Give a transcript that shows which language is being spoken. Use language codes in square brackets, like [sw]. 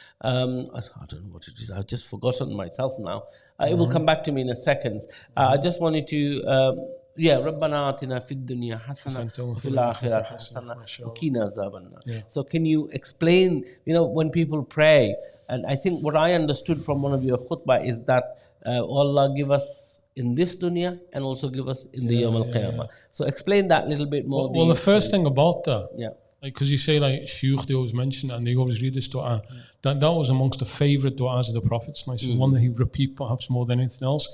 [en] I don't know what it is. I've just forgotten myself now. It will come back to me in a second. I just wanted to. [ar] ربنا آتنا في الدنيا حسنة وفي الآخرة حسنة وقنا عذاب النار. [en] So can you explain, when people pray, and I think what I understood from one of your khutbah is that Allah give us in this dunya and also give us in the Yawm al-Qiyamah. So explain that a little bit more. Well, the first thing about that, because you say like Sheikh, they always mention and they always read this dua, that was amongst the favourite du'as of the Prophet, one that he would repeat perhaps more than anything else.